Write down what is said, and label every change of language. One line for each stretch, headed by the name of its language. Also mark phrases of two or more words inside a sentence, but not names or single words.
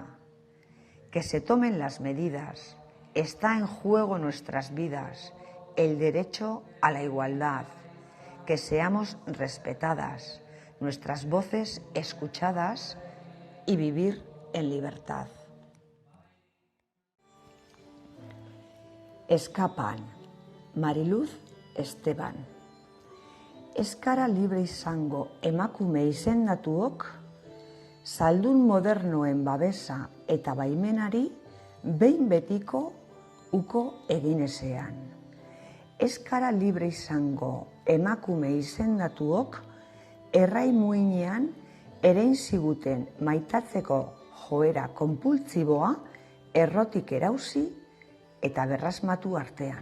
Spanish: Que se tomen las medidas. Está en juego nuestras vidas, el derecho a la igualdad. Que seamos respetadas, nuestras voces escuchadas y vivir en libertad. Escapan. Mariluz Esteban.
Basque: Eskara libre izango emakume izendatuok, zaldun modernoen babesa eta baimenari behin betiko uko egin ezean. Eskara libre izango emakume izendatuok, errai muinean erein ziguten maitatzeko joera konpultziboa errotik erauzi eta berrasmatu artean.